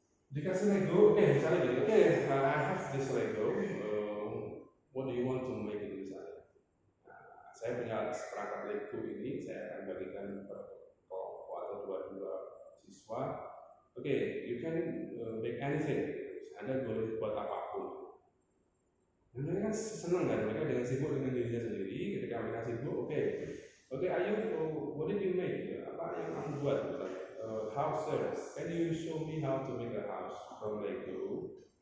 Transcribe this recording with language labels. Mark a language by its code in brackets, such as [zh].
[id] Dikasih Lego, oke, misalnya gitu, oke, [en] I have this Lego, what do you want to make it misalnya? [id] Saya punya seperangkat Lego ini, saya akan bagikan per kelompok atau dua siswa. [en] Oke, you can make anything. [id] Anda boleh buat apapun. Dan mereka kan senang kan, mereka dengan sibuk dengan dirinya sendiri. Ketika mereka sibuk, oke, ayo, [en] what did you make? [id] Apa yang kamu buat? Houses. [en] Can you show me how to make a house from Lego?